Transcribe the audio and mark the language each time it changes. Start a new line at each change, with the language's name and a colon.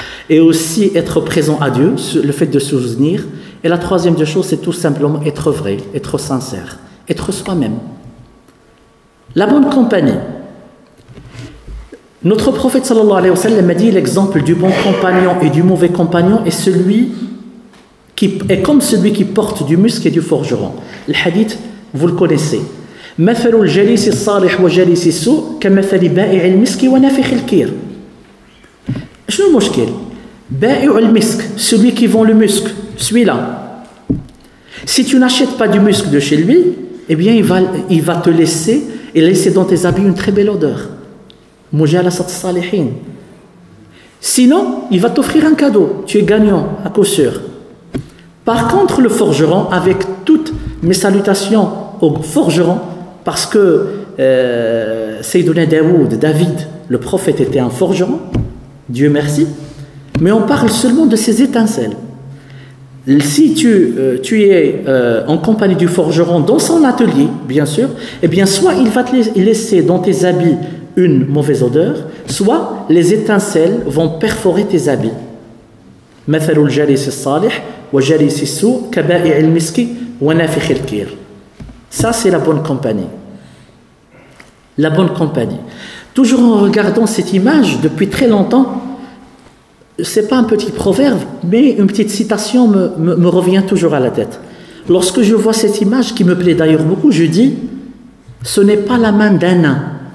French: Et aussi être présent à Dieu, le fait de se souvenir. Et la troisième des choses, c'est tout simplement être vrai, être sincère. être soi-même. La bonne compagnie. Notre prophète
Arabic: sallallahu alayhi wa sallam
French: a dit l'exemple du bon compagnon et du mauvais compagnon est celui qui est comme celui qui porte du musc et du forgeron. Le hadith, vous le connaissez.
Arabic: مثل الجليس الصالح وجليس السوء كمثل بائع المسك ونافخ الكير. شنو المشكل؟ بائع المسك,
French: celui qui vend le musc, celui-là. Si tu n'achètes pas du musc de chez lui, eh bien il va te laisser et laisser dans tes habits une très belle odeur.
Arabic: Mujalasat salihin.
French: Sinon, il va t'offrir un cadeau. Tu es gagnant, à coup sûr. Par contre, le forgeron, avec toutes mes salutations au forgeron, parce que Sayyiduna David, le prophète, était un forgeron, Dieu merci, mais on parle seulement de ces étincelles. Si tu es en compagnie du forgeron dans son atelier, bien sûr, eh bien soit il va te laisser dans tes habits une mauvaise odeur, soit les étincelles vont perforer tes habits.
Arabic: مثل الجليس الصالح وجليس السوء كبائع المسك ونافخ الكير.
French: Ça c'est la bonne compagnie. La bonne compagnie. Toujours en regardant cette image depuis très longtemps, c'est pas un petit proverbe, mais une petite citation me revient toujours à la tête. Lorsque je vois cette image qui me plaît d'ailleurs beaucoup, je dis ce n'est pas la main d'un nain.